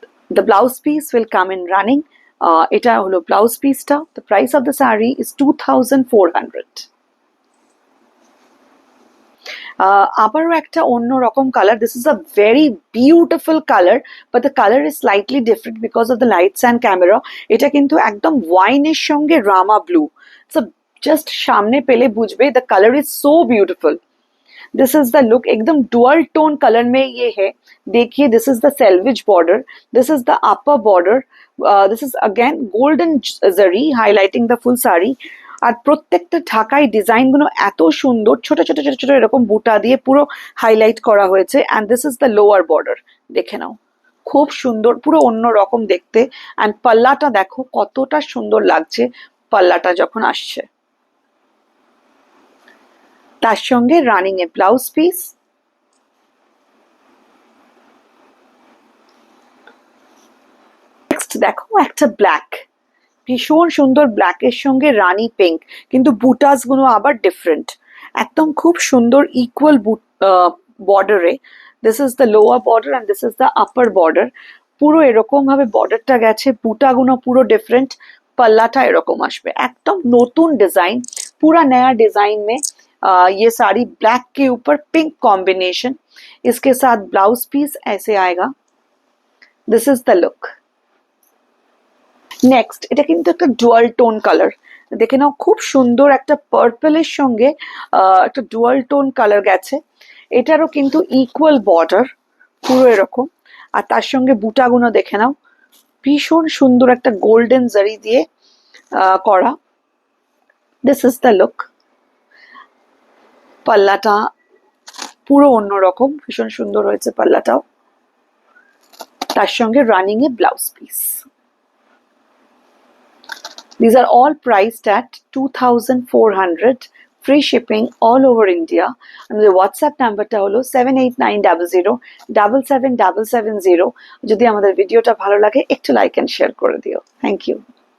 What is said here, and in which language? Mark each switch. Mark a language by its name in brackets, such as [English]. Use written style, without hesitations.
[English] The blouse piece will come in running. [Bangla] এটা হলো blouse পিসটা। [English] The price of the saree is 2400. [Bangla] আবারও একটা অন্য রকম colour. [English] This is a very beautiful colour, but the colour is slightly different because of the lights and camera. [Bangla] এটা কিন্তু একদম ওয়াইনের সঙ্গে রামা ব্লু। [English] so just [Bangla] সামনে পেলে বুঝবে [English] The colour is so beautiful. This is the look, [Hindi] एकदम dual tone colour में ये है। देखिए [English] This is the selvedge border, this is the upper border, this is again golden zari highlighting the full sari. [Bangla] আর প্রত্যেকটা ঢাকাই ডিজাইন গুলো এত সুন্দর, ছোট ছোট ছোট ছোট এরকম বুটা দিয়ে পুরো হাইলাইট করা হয়েছে। [English] and this is the lower border, [Bangla] দেখে নাও খুব সুন্দর, পুরো অন্য রকম দেখতে। অ্যান্ড পাল্লাটা দেখো কতটা সুন্দর লাগছে পাল্লাটা যখন আসছে। তার সঙ্গে রানিং এ ব্লাউজ পিস। নেক্সট দেখো একটা ব্ল্যাক, ভীষণ সুন্দর ব্ল্যাকের সঙ্গে রানি পিঙ্ক, কিন্তু বুটাস গুলো আবার ডিফারেন্ট, একদম খুব সুন্দর ইকুয়াল বর্ডারে। [English] This is the lower border and this is the upper border. [Bangla] পুরো এরকম ভাবে বর্ডারটা গেছে, বুটাগুলো পুরো ডিফারেন্ট, पल्लाटा एरकम आसबे, एकदम नतून डिजाइन, [Hindi] पूरा नया डिजाइन में ये साड़ी ब्लैक के ऊपर पिंक कॉम्बिनेशन, इसके साथ ब्लाउज पीस ऐसे आएगा। [English] This is the look. [Bangla] Next এটা কিন্তু একটা ডুয়াল টোন কালার, দেখে নাও খুব সুন্দর একটা পার্পলের সঙ্গে একটা ডুয়াল টোন কালার গেছে। এটারও কিন্তু ইকুয়াল বর্ডার পুরো এরকম, আর তার সঙ্গে বুটাগুলো দেখে নাও ভীষণ সুন্দর একটা গোল্ডেন জারি দিয়ে করা। [English] This is the look. [Bangla] পাল্লাটা পুরো অন্যরকম, ভীষণ সুন্দর হয়েছে পাল্লাটাও, তার সঙ্গে running A blouse piece. [English] These are all priced at 2400, free shipping all over India. [Bangla] আমাদের হোয়াটসঅ্যাপ নাম্বারটা হলো 7890077770। যদি আমাদের ভিডিওটা ভালো লাগে একটু লাইক এন্ড শেয়ার করে দিও। [English] Thank you.